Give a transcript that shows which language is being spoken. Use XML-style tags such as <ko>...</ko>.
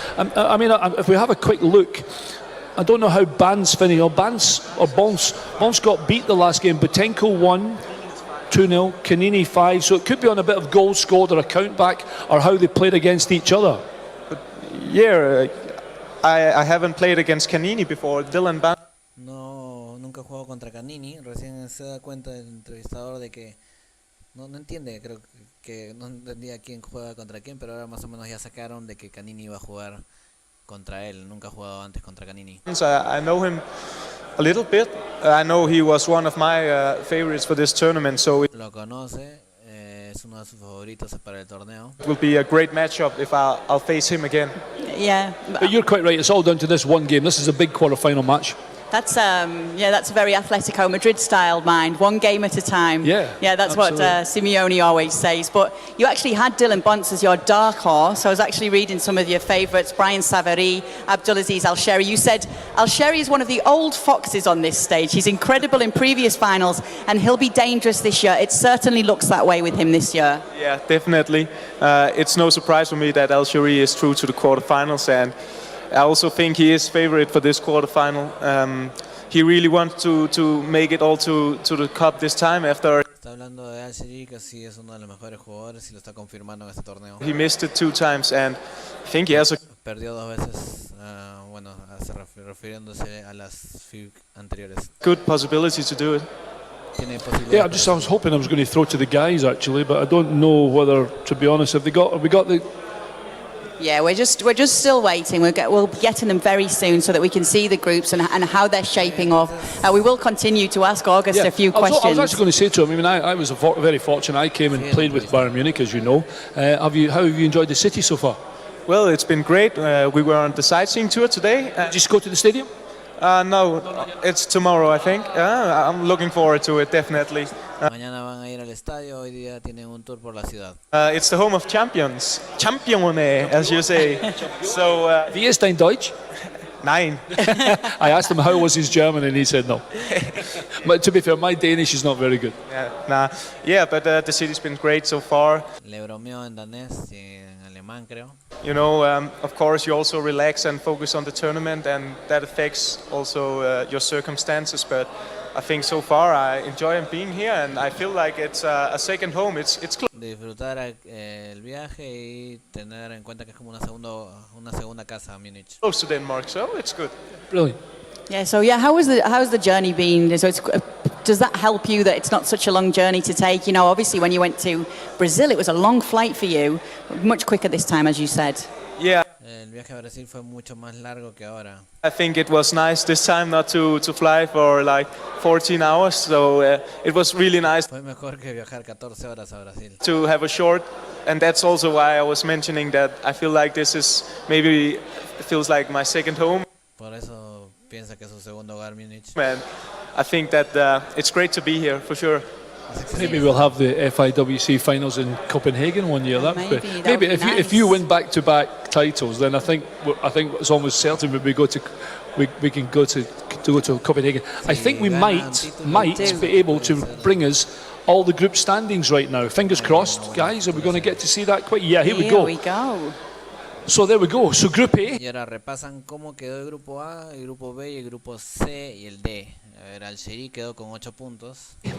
<en>I mean, if we have a quick look, I don't know how Bans finished. Bons got beat the last game. Butenko won 2-0, Canini 5. So it could be on a bit of goals scored or a count back or how they played against each other. Yeah, I haven't played against Canini before. Dylan Ban.</en> <es>No, nunca he jugado contra Canini. Recién se da cuenta el entrevistador de que no entiende, creo que no entendía quién juega contra quién, pero ahora más o menos ya sacaron de que Canini iba a jugar contra él. Nunca ha jugado antes contra Canini.</es> <en>I know him a little bit. I know he was one of my favorites for this tournament, so it</en> <es>Lo conoce, es uno de sus favoritos para el torneo.</es> <en>will be a great matchup if I'll face him again. Yeah, But you're quite right. It's all down to this one game. This is a big quarter-final match. that's that's a very Atletico Madrid style mind, one game at a time. Yeah, that's what Simeone always says. But you actually had Dylan Bunce as your dark horse. I was actually reading some of your favourites: Brian Savary, Abdulaziz Al-Sheri. You said Al-Sheri is one of the old foxes on this stage. He's incredible in previous finals, and he'll be dangerous this year. It certainly looks that way with him this year. Yeah, definitely. It's no surprise for me that Al-Shari is through to the quarterfinals, and I also think he is favorite for this quarterfinal. He really wants to make it all to the cup this time after</en> <es>Está hablando de Al-Shari, que sí es uno de los mejores jugadores y lo está confirmando en este torneo.</es> <en>he missed it 2 times, and I think he has a</en> <es>Perdió 2 veces, bueno, refiriéndose a las FIWC anteriores.</es> <en>good possibility to do it.</en> <es>Tiene posibilidades.</es> <en>Yeah, I was hoping I was going to throw to the guys actually, but I don't know whether, to be honest, have we got the... Yeah, we're just still waiting. We'll be getting them very soon so that we can see the groups and how they're shaping up. We will continue to ask August a few questions. I was actually going to say to him, I mean, I was very fortunate. I came and played with Bayern Munich, as you know. How have you enjoyed the city so far? Well, it's been great. We were on the sightseeing tour today. Did you just go to the stadium? No, it's tomorrow, I think. I'm looking forward to it, definitely.</en> <es>Mañana van a ir al estadio, hoy día tienen un tour por la ciudad.</es> <en>It's the home of champions. Champione, as you say. So,</en> <de>Wie ist dein Deutsch? Nein.</de> <en>I asked him how was his German and he said no. But to be fair, my Danish is not very good. Yeah, but the city's been great so far.</en> <es>Le bromeó en danés y en alemán, creo.</es> <en>You know, of course, you also relax and focus on the tournament, and that affects also your circumstances. But I think so far I enjoy being here, and I feel like it's a second home. It's close.</en> <es>Disfrutar el viaje y tener en cuenta que es como una segunda casa a Munich.</es> <en>Close to Denmark, so it's good. Brilliant. Yeah, so how's the journey been? So does that help you that it's not such a long journey to take? You know, obviously when you went to Brazil, it was a long flight for you, much quicker this time, as you said. Yeah.</en> <es>El viaje a Brasil fue mucho más largo que ahora.</es> <en>I think it was nice this time not to fly for like 14 hours, so it was really nice</en> <es>Fue mejor que viajar 14 horas a Brasil.</es> <en>to have a short, and that's also why I was mentioning that I feel like this is maybe feels like my second home.</en> <es>Por eso piensa que es su segundo hogar Munich.</es> <en>And I think that it's great to be here for sure. Maybe we'll have the FIWC finals in Copenhagen one year. Maybe if you win back-to-back titles, then I think it's almost certain we can go to Copenhagen. I think we might be able to bring us all the group standings right now. Fingers crossed, guys. Are we going to get to see that quick? Yeah, here we go. So there we go. So Group A.</en> <es>Y ahora repasan cómo quedó el grupo A, el grupo B y el grupo C y el D. A ver, Al-Shari quedó con 8 puntos.</es>